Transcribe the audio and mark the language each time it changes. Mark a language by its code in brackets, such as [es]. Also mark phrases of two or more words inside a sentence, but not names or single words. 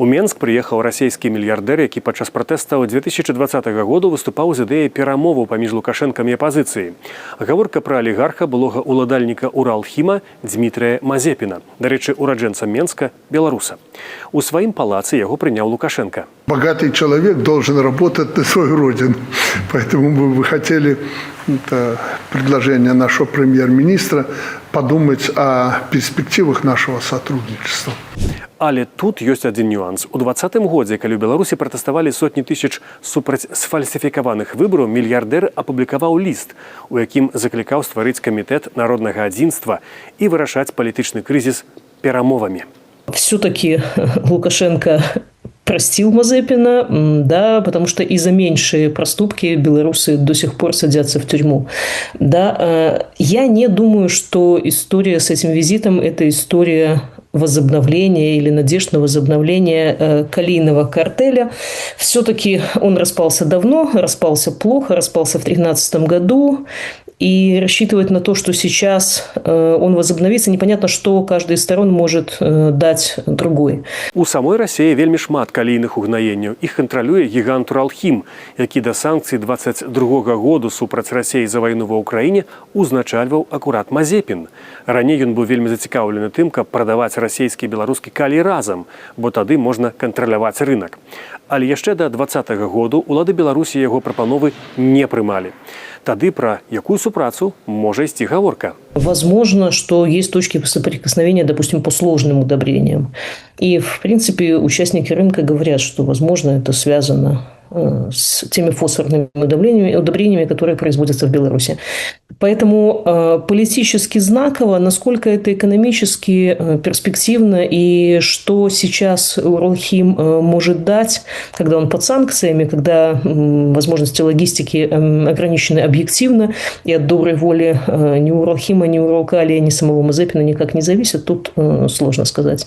[be] У Менск прыехаў расійскі мільярдэр, які падчас пратэстаў 2020 году выступаў з ідэяй перамоваў паміж Лукашэнкам і апазіцыяй. Гаворка пра алігарха былога ўладальніка Уралхіма Дмітрыя Мазепіна, дарэчы, ураджэнца Менска, беларуса. У сваім палацы яго прыняў Лукашенко. [ru] Богатый человек должен работать на свою родину. Поэтому мы бы хотели, это предложение нашего премьер-министра, подумать о перспективах нашего сотрудничества. [be] Але тут ёсць адзін нюанс. У 2020 годзе, калі ў Беларусі пратэставалі сотні тысяч супраць сфальсіфікаваных выбараў, мільярдэр апублікаваў ліст, у якім заклікаў стварыць камітэт народнага адзінства і вырашаць палітычны крызіс перамовамі. [ru] Все-таки Лукашенко простил Мазепина, да, потому что и за меньшие проступки белорусы до сих пор садятся в тюрьму. Да, я не думаю, что история с этим визитом – это история возобновления или надежд на возобновление калийного картеля. Все-таки он распался давно, распался плохо, распался в 2013 году. И рассчитывать на то, что сейчас он возобновится, непонятно, что каждая из сторон может дать другой. [be] У самой Расіі вельмі шмат калійных угнаенняў. Іх кантралюе гігант Уралхім, які да санкцый 22 году супраць Расіі за вайну ва Ўкраіне узначальваў акурат Мазепін. Раней ён быў вельмі зацікаўлены тым, каб прадаваць расійскі і беларускі калій разам, бо тады можна кантраляваць рынак. Але яшчэ да 2020 году улады Беларусі яго прапановы не прымалі. Тады пра якую супрацу можа ісці гаворка? [ru] Возможно, что есть точки соприкосновения, допустим, по сложным удобрениям. И, в принципе, участники рынка говорят, что, возможно, это связано с теми фосфорными удобрениями, которые производятся в Беларуси. Поэтому политически знаково, насколько это экономически перспективно и что сейчас Уралхим может дать, когда он под санкциями, когда возможности логистики ограничены объективно, и от доброй воли ни Уралхима, ни Уралкалия, ни самого Мазепина никак не зависит, тут сложно сказать.